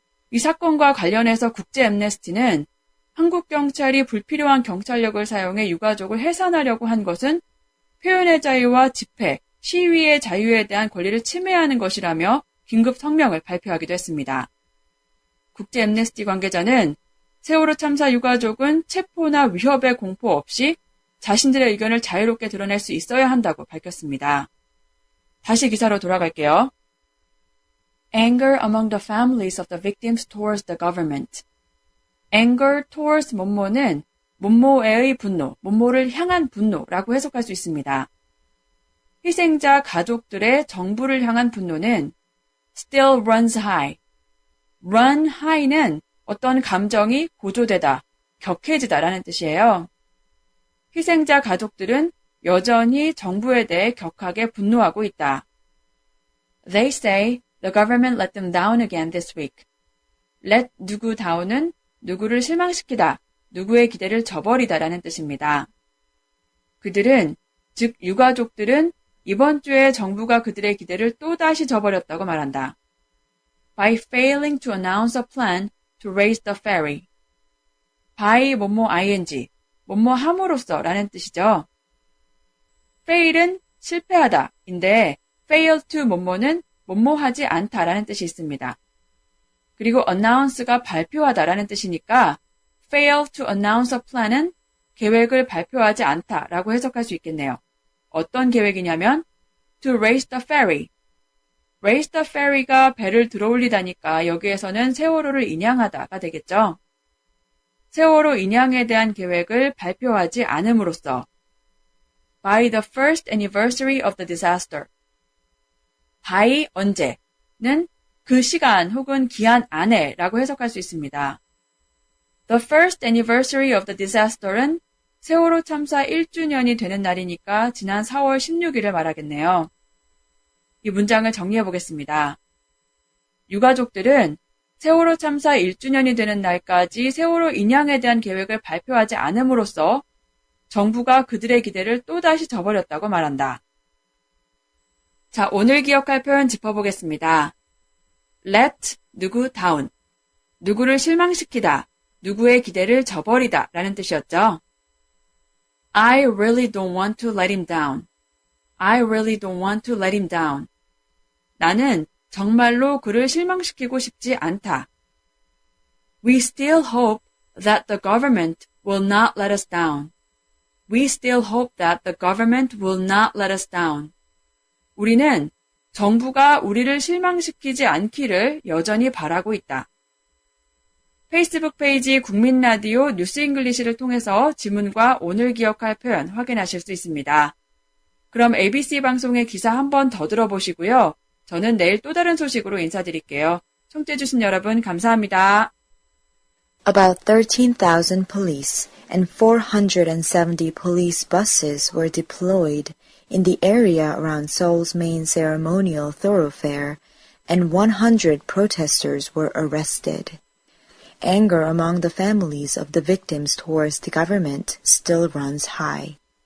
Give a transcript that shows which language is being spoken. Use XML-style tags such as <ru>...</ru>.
<ko>이 사건과 관련해서 국제 앰네스티는 한국 경찰이 불필요한 경찰력을 사용해 유가족을 해산하려고 한 것은 표현의 자유와 집회, 시위의 자유에 대한 권리를 침해하는 것이라며 긴급 성명을 발표하기도 했습니다. 국제 앰네스티 관계자는 세월호 참사 유가족은 체포나 위협의 공포 없이 자신들의 의견을 자유롭게 드러낼 수 있어야 한다고 밝혔습니다. 다시 기사로 돌아갈게요.</ko> <en>Anger among the families of the victims towards the government. Anger towards</en> <ko>뭐뭐는 뭐뭐에의 분노, 뭐뭐를 향한 분노라고 해석할 수 있습니다. 희생자 가족들의 정부를 향한 분노는</ko> <en>still runs high. run high</en> <ko>는 어떤 감정이 고조되다, 격해지다라는 뜻이에요. 희생자 가족들은 여전히 정부에 대해 격하게 분노하고 있다.</ko> <en>They say the government let them down again this week.</en> <ko>let 누구 down은 누구를 실망시키다, 누구의 기대를 저버리다 라는 뜻입니다. 그들은, 즉 유가족들은 이번 주에 정부가 그들의 기대를 또다시 저버렸다고 말한다.</ko> <en>By failing to announce a plan to raise the ferry.</en> <ko>by 뭐뭐 ing, 뭐뭐 함으로써 라는 뜻이죠. fail은 실패하다 인데 fail to 뭐뭐는 뭐뭐 하지 않다 라는 뜻이 있습니다. 그리고 announce가 발표하다 라는 뜻이니까</ko> <en>fail to announce a plan</en> <ko>은 계획을 발표하지 않다 라고 해석할 수 있겠네요. 어떤 계획이냐면</ko> <en>to raise the ferry. raise the ferry</en> <ko>가 배를 들어올리다니까 여기에서는 세월호를 인양하다가 되겠죠. 세월호 인양에 대한 계획을 발표하지 않음으로써</ko> <en>by the first anniversary of the disaster.</en> <ko>by 언제는 그 시간 혹은 기한 안에 라고 해석할 수 있습니다.</ko> <en>The first anniversary of the disaster</en> <ko>은 세월호 참사 1주년이 되는 날이니까 지난 4월 16일을 말하겠네요. 이 문장을 정리해 보겠습니다. 유가족들은 세월호 참사 1주년이 되는 날까지 세월호 인양에 대한 계획을 발표하지 않음으로써 정부가 그들의 기대를 또다시 저버렸다고 말한다. 자, 오늘 기억할 표현 짚어보겠습니다. let 누구 down, 누구를 실망시키다, 누구의 기대를 저버리다 라는 뜻이었죠.</ko> <en>I really don't want to let him down. I really don't want to let him down.</en> <ko>나는 정말로 그를 실망시키고 싶지 않다.</ko> <en>We still hope that the government will not let us down. We still hope that the government will not let us down.</en> <ko>우리는 정부가 우리를 실망시키지 않기를 여전히 바라고 있다. 페이스북 페이지 국민라디오 뉴스 잉글리시를 통해서 지문과 오늘 기억할 표현 확인하실 수 있습니다. 그럼 ABC 방송의 기사 한 번 더 들어보시고요. 저는 내일 또 다른 소식으로 인사드릴게요. 청취해주신 여러분 감사합니다.</ko> <en>About 13,000 police and 470 police buses were deployed in the area around Seoul's main ceremonial thoroughfare, and 100 protesters were arrested. Anger among the families of the victims towards the government still runs high.</en>